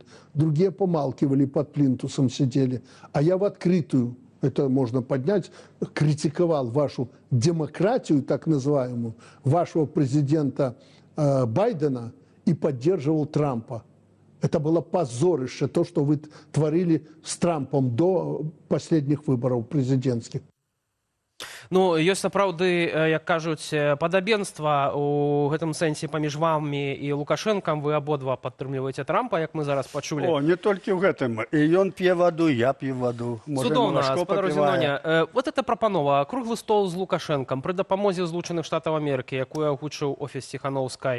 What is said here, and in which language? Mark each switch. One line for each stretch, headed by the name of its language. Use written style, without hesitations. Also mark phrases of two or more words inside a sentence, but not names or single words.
Russian: Другие помалкивали, под плинтусом сидели. А я в открытую, это можно поднять, критиковал вашу демократию, так называемую, вашего президента Байдена и поддерживал Трампа. Это было позорище, то, что вы творили с Трампом до последних выборов президентских.
Belarusian: Ну, ёсць сапраўды, як кажуць, падабенства ў гэтым сэнсе паміж вамі і Лукашэнкам. Вы абодва падтрымліваеце Трампа, як мы зараз пачулі. О, не толькі ў гэтым. І ён п'е ваду, я п'ю ваду. Можа, Цудоўна, малашко спадар папівае. Зіноня. Вот эта прапанова, круглы стол з Лукашэнкам пры дапамозе Злучаных Штатаў Амерыкі, якую агучыў офіс Ціханаўскай.